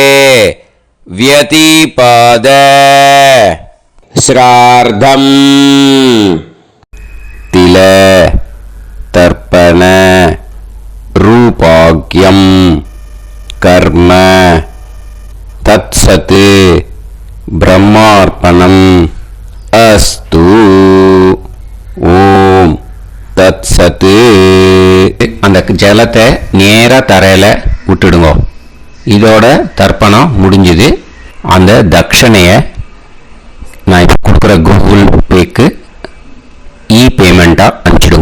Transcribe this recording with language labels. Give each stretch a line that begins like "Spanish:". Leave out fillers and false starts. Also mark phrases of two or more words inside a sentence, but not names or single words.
Sanskrit: व्यतिपाद श्राद्धम् तिल तर्पण रूपाग्यं कर्म तत्सत् ब्रह्मार्पणम् अस्तु ॐ तत्सत्.
Tamil: அந்த ஜலத்தை நேரா தரையில விட்டுடுங்க. இதோட தர்ப்பணம் முடிஞ்சுது. அந்த தட்சணையை நான் இப்போ கொடுக்குற கூகுள் பேக்கு பேமெண்ட்டாக அனுப்பிச்சிடுங்க.